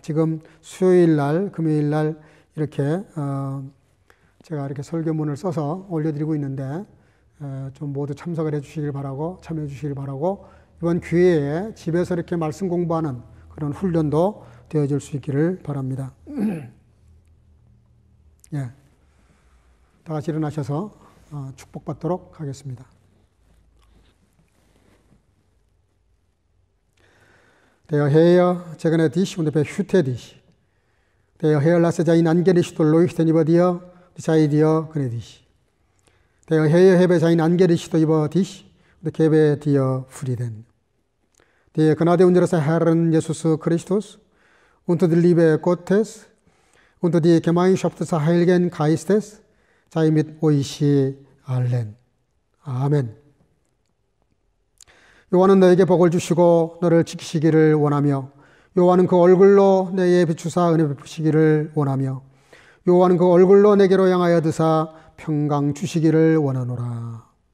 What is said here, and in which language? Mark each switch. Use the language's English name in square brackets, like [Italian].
[Korean] 지금 수요일 날, 금요일 날 이렇게 제가 이렇게 설교문을 써서 올려드리고 있는데 좀 모두 참석을 해 주시길 바라고 참여해 주시길 바라고 이번 기회에 집에서 이렇게 말씀 공부하는 그런 훈련도 되어질 수 있기를 바랍니다. 예, 다 같이 일어나셔서 축복받도록 하겠습니다. [German] Der Herr segne dich und behüte dich. Der Herr lasse sein Angesicht leuchten über dir und sei dir gnädig. Der Herr hebe sein Angesicht über dich und gebe dir Frieden. Die Gnade unseres Herrn Jesus Christus und die Liebe Gottes und die Gemeinschaft des Heiligen Geistes sei mit euch allen. [Korean] 아멘. 여호와는 너에게 복을 주시고 너를 지키시기를 원하며 여호와는 그 얼굴로 내게 비추사 은혜 베푸시기를 원하며 여호와는 그 얼굴로 내게로 향하여 드사 평강 주시기를 원하노라.